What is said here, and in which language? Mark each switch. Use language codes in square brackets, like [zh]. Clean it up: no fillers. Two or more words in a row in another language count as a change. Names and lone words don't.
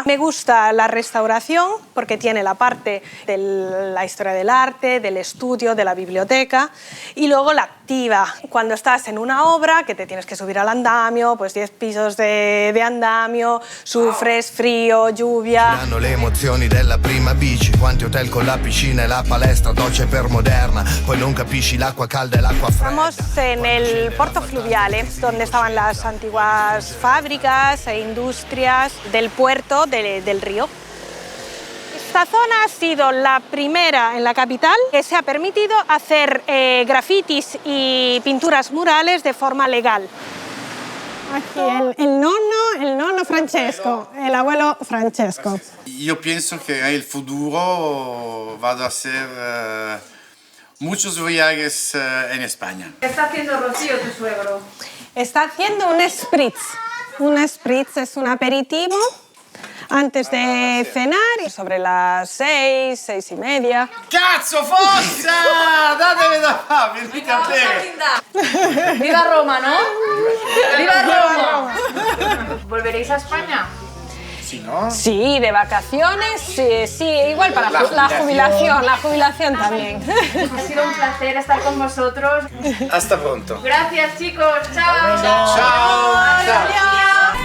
[es] Me gusta la restauración porque tiene la parte de la historia del arte, del estudio, de la biblioteca y luego la activa. Cuando estás en una obra que te tienes que subir al andamio, pues 10 pisos de andamio, sufres frío, lluvia. [it] Hanno le emozioni della prima bici, quanti hotel con la piscina e la palestra, dolce per moderna, poi non non capisci l'acqua calda e l'acqua fredda. [es] Estamos en el Porto Fluviale, donde estaban las antiguas fábricas e industrias del puerto del río. Esta zona ha sido la primera en la capital que se ha permitido hacer grafitis y pinturas murales de forma legal. Aquí el nonno Francesco, el abuelo Francesco. [it] Io penso che nel futuro vado a [es] hacer muchos viajes en España. ¿Qué está haciendo Rocío, tu suegro? Está haciendo un spritz. Un spritz es un aperitivo antes de cenar, sobre las 6, 6:30. [it] Cazzo, forza! Datemi da fare, venite a bere. [es] ¡Viva Roma, ¿no? ¡Viva Roma! ¿Volveréis a España? Sí, ¿no? Sí, de vacaciones, sí, igual para la jubilación también. Ha sido un placer estar con vosotros. Hasta pronto. Gracias, chicos. Chao. [it] Ciao.